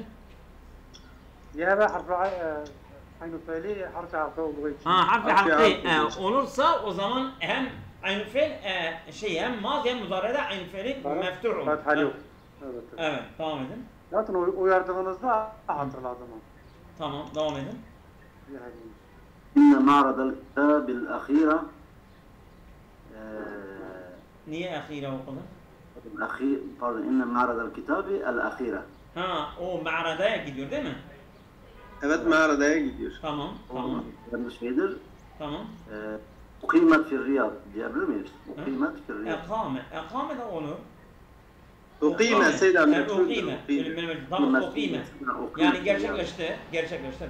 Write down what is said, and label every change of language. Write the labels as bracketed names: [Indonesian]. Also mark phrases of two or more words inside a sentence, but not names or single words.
[Turkish] Yehebu harfi aynı söyleyeyim harfi harfi olduğu için. Harfi Harfi harfi harfi. olursa o zaman hem aynı fiil hem mazi hem muzarrede aynı fiili meftuh olur. Fethalı. Evet. Evet. Evet, devam edin. Zaten uyardığınızda hatırladım. Tamam, devam edin. Yehebu. [Arabic] إن معرض الكتاب الأخيرة [Turkish] Niye ahire okudun? [Arabic] pardon إن معرض الكتاب الأخيرة [Turkish] O ma'radaya gidiyor değil mi? Evet mağaradaya gidiyor. Tamam, tamam, yanlış şeydir. tamam. [Arabic] أقيمت في الرياض [Turkish] diyebilir miyiz? [Arabic] أقيمت في الرياض. [Turkish] Ekame de olur. Ukime Seyda meçhuldür. Ukime. Tamam, ukime. Yani gerçekleşti.